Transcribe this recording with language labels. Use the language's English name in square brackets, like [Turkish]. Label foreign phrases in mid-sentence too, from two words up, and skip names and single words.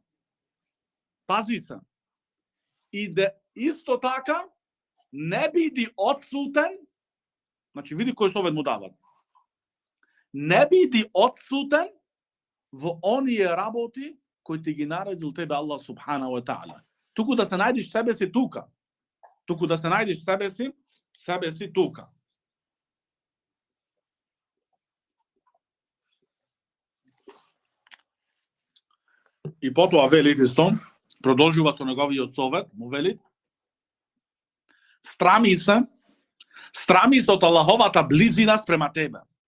[Macedonian] Пази се. И да исто така не биди одсутен, значи види кој совет му дават. Не биди одсутен во оние работи кои ти ги наредил тебе Аллах [Arabic] سبحانه وتعالى. [Macedonian] Туку да се најдеш себе си тука. Туку да се најдеш себе си тука. И потоа велит исто, продолжува со неговиот совет, му велит: страми се од Аллаховата близина спрема тебе.